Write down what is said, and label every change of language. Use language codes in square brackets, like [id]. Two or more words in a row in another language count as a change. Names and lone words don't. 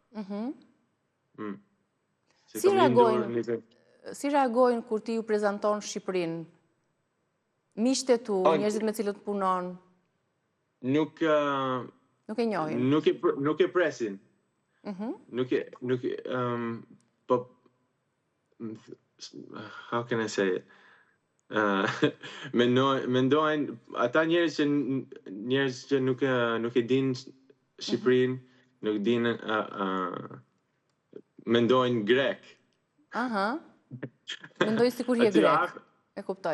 [sq] Si reagojnë kur ti ju prezanton Shqipërinë? Miqtë tu, njerëzit me cilët punon? Nuk e njohin. Nuk e presin. Po, [en] how can I say it? [sq] Mendojnë, ata njerëz që nuk e din Shqipërinë, nuk din, mendojnë grek. Mendojnë sikur je grek. E kuptoj.